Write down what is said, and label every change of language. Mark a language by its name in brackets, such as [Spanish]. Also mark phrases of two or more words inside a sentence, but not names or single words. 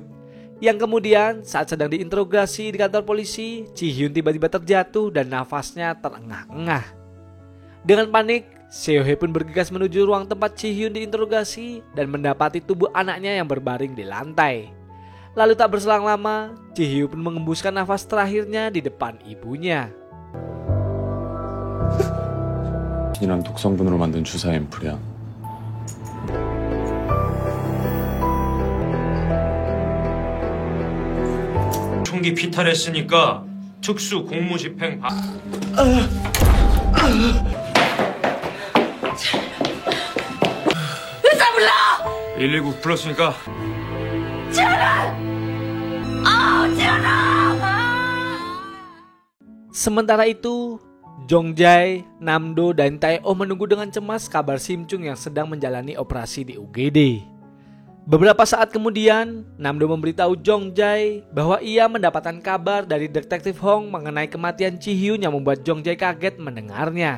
[Indonesian] Yang kemudian saat sedang diinterogasi di kantor polisi, Ji Hyun tiba-tiba terjatuh dan nafasnya terengah-engah. Dengan panik, Seo-hye pun bergegas menuju ruang tempat Ji Hyun diinterogasi dan mendapati tubuh anaknya yang berbaring di lantai. Lalu tak berselang lama, Ji Hyun pun mengembuskan nafas terakhirnya di depan ibunya. [Korean] 이런 독성분으로 만든 주사 앰플이야. 총기 피탈했으니까 특수 공무집행 바... 119 불렀으니까 [Indonesian] Sementara itu, Jong Jae, Namdo, dan Tae-oh menunggu dengan cemas kabar Sim Chung yang sedang menjalani operasi di UGD. Beberapa saat kemudian, Namdo memberitahu Jong Jae bahwa ia mendapatkan kabar dari detektif Hong mengenai kematian Ji Hyun yang membuat Jong Jae kaget mendengarnya.